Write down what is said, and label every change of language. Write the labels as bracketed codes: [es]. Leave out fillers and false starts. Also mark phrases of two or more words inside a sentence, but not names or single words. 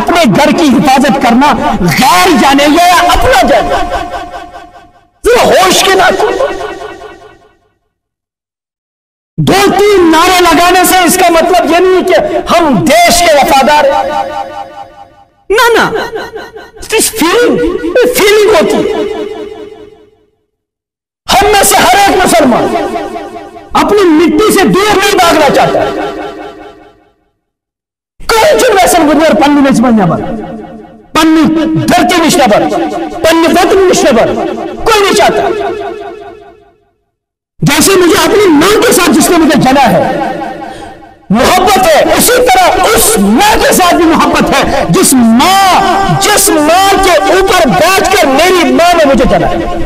[ur] اپنے گھر کی حفاظت کرنا غیر جانے یا اپنا جانے ذرا ہوش کے ناطے 2-3 نعرے لگانے سے اس کا مطلب یہ نہیں کہ ہم دیش کے وفادار ہیں. نہ فیلنگ ہوتی ہے. ہم میں سے ہر ایک مسلمان اپنی مٹی سے دور نہیں بھاگنا چاہتا ہے. [ks] کوئی چھ ویسن ودور پننہِ میٚژِ منٛز نٮ۪بر پننہِ دھرتی نِش نٮ۪بر پننہِ وطن نِش نٮ۪بر [ur] کوئی نہیں چاہتا. جیسے مجھے اپنی ماں کے ساتھ جس نے مجھے جنا ہے محبت ہے اسی طرح اس ماں کے ساتھ بھی محبت ہے جس ماں کے اوپر بیٹھ کر میری ماں نے مجھے جنا ہے.